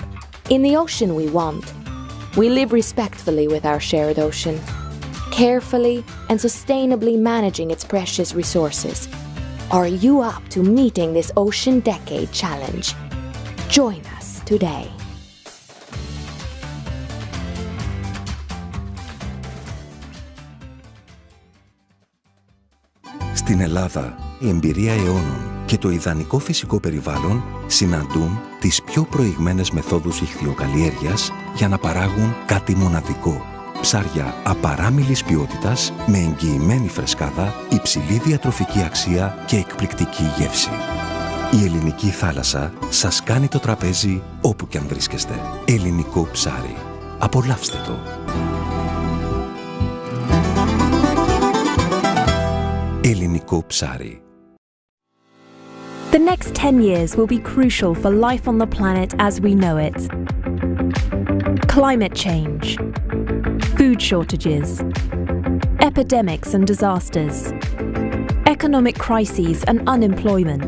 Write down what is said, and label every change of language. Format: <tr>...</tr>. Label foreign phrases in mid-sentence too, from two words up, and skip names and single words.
<en>In the ocean we want, we live respectfully with our shared ocean, carefully and sustainably managing its precious resources. Are you up to meeting this Ocean Decade challenge? Join us today.</en> <el>Στην Ελλάδα, η εμπειρία αιώνων και το ιδανικό φυσικό περιβάλλον συναντούν τις πιο προηγμένες μεθόδους ιχθυοκαλλιέργειας για να παράγουν κάτι μοναδικό. Ψάρια απαράμιλης ποιότητας με εγγυημένη φρεσκάδα, υψηλή διατροφική αξία και εκπληκτική γεύση. Η ελληνική θάλασσα σας κάνει το τραπέζι όπου και αν βρίσκεστε. Ελληνικό ψάρι. Απολαύστε το. Ελληνικό ψάρι.</el> <en>The next 10 years will be crucial for life on the planet as we know it. Climate change, food shortages, epidemics and disasters, economic crises and unemployment.</en>